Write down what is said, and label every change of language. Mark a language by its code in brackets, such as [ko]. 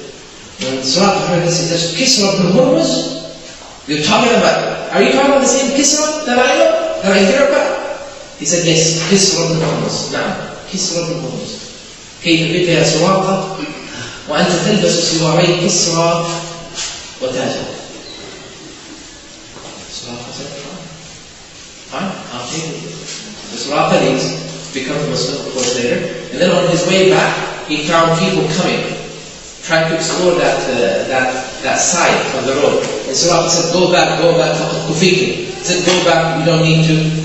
[en] When Suraqa heard this, he says, Kisra ibn Hurmuz? You're talking about, are you talking about the same Kisra that I know? That I hear about? He said, yes, Kisra ibn Hurmuz. [ar] نعم, [en] Kisra ibn Hurmuz. [ar] كيف بك يا سراقة وأنت تلبس سواري كسرى وتاجا. [en] Suraqa said, fine, I'll take it. So Suraqa leaves, becomes Muslim, of course, later. And then on his way back, he found people coming, trying to explore that side of the road. And Suraqa said, go back, Kufiki. He said, go back, you don't need to.